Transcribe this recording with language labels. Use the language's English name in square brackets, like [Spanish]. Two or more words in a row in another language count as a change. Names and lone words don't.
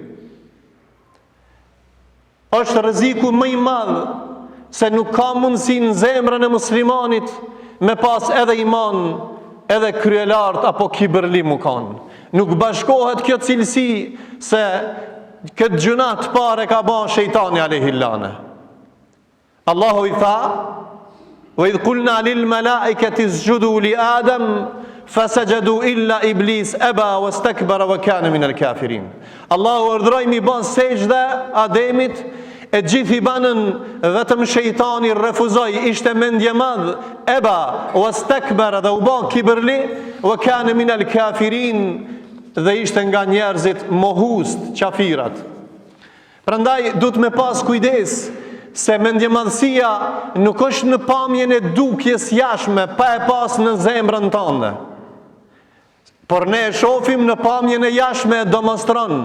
[Albanian] Është rreziku më I madh, se nuk ka mundësi në zemrën e muslimanit me pas edhe iman, edhe kryelart apo kibërli mu kanë. Nuk bashkohet kjo cilësi, se këtë gjunat pare ka ba shejtani alehillane. Allahu I tha: [Arabic] "وإذ قلنا للملائكة اسجدوا لآدم فسجدوا إلا إبليس أبى واستكبر وكان من الكافرين." [Albanian] Allahu urdhroi mi bën sejdë Ademit, e gjithë I banën, vetëm shejtani refuzoi, ishte mendje madh, [Arabic] أبى واستكبر, [Albanian] dhe u bë kibërli, [Arabic] وكان من الكافرين, [Albanian] dhe ishte nga njerëzit mohues, qafirat. Prandaj duhet me pas kujdes, se mendjemadhësia nuk është në pamjen e dukjes jashtme, pa e pas në zemrën tënde. Por ne e shohim në pamjen e jashtme e demonstron.